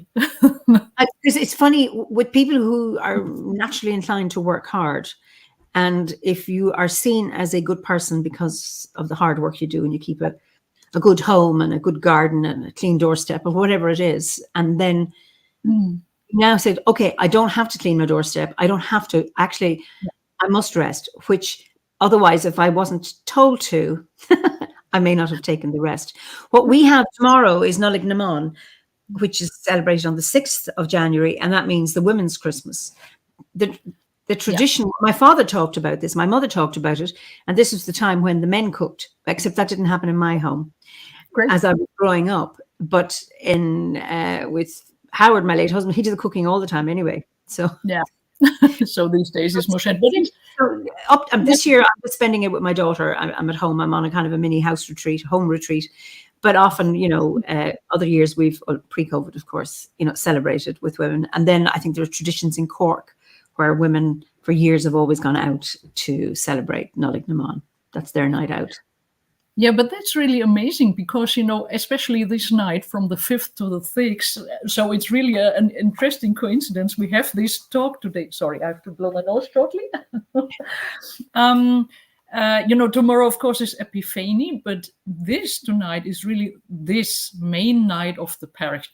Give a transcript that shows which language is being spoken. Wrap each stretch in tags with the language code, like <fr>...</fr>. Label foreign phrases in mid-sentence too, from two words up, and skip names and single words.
<en>It's funny with people who are naturally inclined to work hard, and if you are seen as a good person because of the hard work you do, and you keep a good home and a good garden and a clean doorstep or whatever it is, and then now said, okay, I don't have to clean my doorstep. I don't have to. Actually, I must rest, which otherwise, if I wasn't told to, I may not have taken the rest. What we have tomorrow is Nollaig na mBan, which is celebrated on the 6th of January, and that means the Women's Christmas. The tradition, my father talked about this, my mother talked about it, and this was the time when the men cooked, except that didn't happen in my home as I was growing up. But with Howard, my late husband, he did the cooking all the time anyway. So yeah. So these days it's more shared. This year I'm spending it with my daughter. I'm at home. I'm on a kind of a mini home retreat. But often, other years we've, pre-COVID, of course, celebrated with women. And then I think there are traditions in Cork where women for years have always gone out to celebrate Nollaig na mBan. That's their night out. Yeah, but that's really amazing because, especially this night from the 5th to the 6th, so it's really an interesting coincidence. We have this talk today. Sorry, I have to blow my nose shortly. Tomorrow, of course, is Epiphany, but this tonight is really this main night of the Parish.</en>